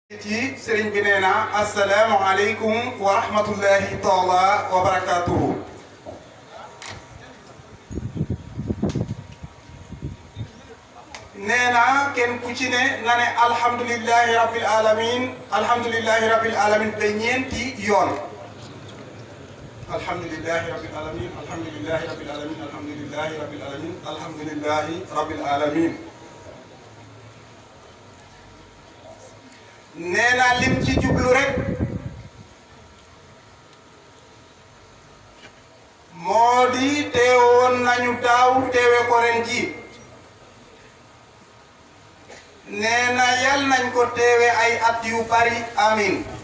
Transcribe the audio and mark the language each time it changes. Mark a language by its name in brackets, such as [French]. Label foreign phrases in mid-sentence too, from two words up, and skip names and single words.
[Wolof] ci sëriñ bi nee na [Arabic] السلام عليكم ورحمة الله تعالى وبركاته. [Wolof] nee na kenn ku ci ne na ne [Arabic] الحمد لله رب العالمين الحمد لله رب العالمين [Wolof] ba ñeenti yoon. [Arabic] الحمد لله رب العالمين الحمد لله رب العالمين الحمد لله رب العالمين الحمد لله رب العالمين. [Wolof] nee na lim ci jublu rek moo di teewoon nañu daaw teewe ko ren ji. nee na yal nañ ko teewe ay at yu bari amin.